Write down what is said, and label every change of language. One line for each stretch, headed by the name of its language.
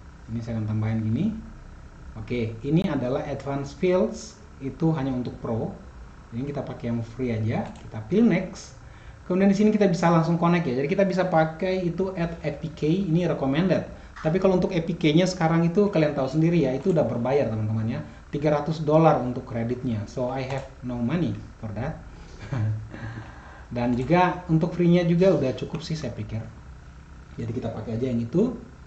Indonesian: Ini saya akan tambahin gini. Oke, ini adalah advanced fields, itu hanya untuk pro. Ini kita pakai yang free aja, kita pilih next. Kemudian di sini kita bisa langsung connect ya. Jadi kita bisa pakai itu add APK, ini recommended. Tapi kalau untuk APK-nya sekarang itu kalian tahu sendiri ya, itu udah berbayar teman-teman ya. $300 untuk kreditnya.
English: So I have no money for that.
Indonesian: Dan juga untuk free-nya juga udah cukup sih saya pikir. Jadi kita pakai aja yang itu.